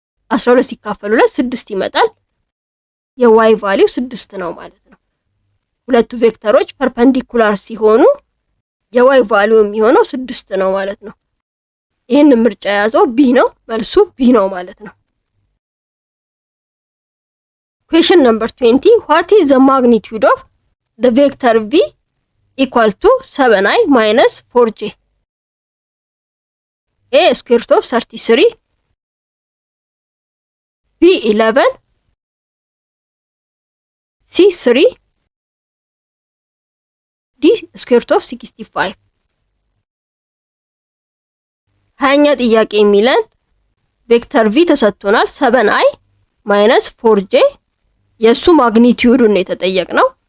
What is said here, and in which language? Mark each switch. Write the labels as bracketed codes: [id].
[am] 12 ሲካፈል 2 6 ይመጣል። የy ቫልዩ 6 ነው ማለት ነው። ሁለቱ ቬክተሮች ፐርፐንዲኩላር ሲሆኑ የy ቫልዩ የሚሆነው 6 ነው ማለት ነው። ይሄን ምርጫ ያዘው ቢ ነው። መልሱ ቢ ነው ማለት ነው። [en] Question number 20. What is the magnitude of the vector v equal to 7i minus 4j? A square root of 33, B 11, C 3, D square root of 65። [am] ሀያኛ ጥያቄ የሚለን ቬክተር v ተሰጥቶናል 7i ማይነስ 4j የሱ ማግኒቲዩዱን የተጠየቅነው።